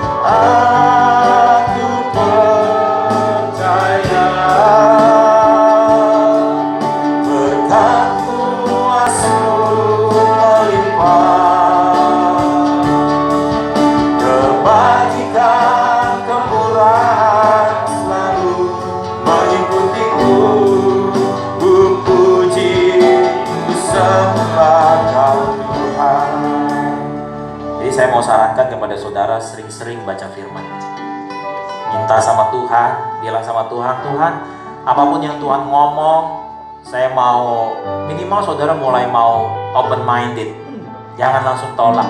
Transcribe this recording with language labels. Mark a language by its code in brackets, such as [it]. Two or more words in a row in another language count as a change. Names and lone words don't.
[id] Aku percaya berkat-Mu melimpah, kebajikan kemurahan selalu mengikutiku. Ku puji, ku sembah Tuhan. Jadi saya mau sarankan kepada saudara sering-sering baca firman. Minta sama Tuhan, bilang sama Tuhan, Tuhan, apapun yang Tuhan ngomong, saya mau, minimal saudara mulai mau [en] open minded. [id] Jangan langsung tolak.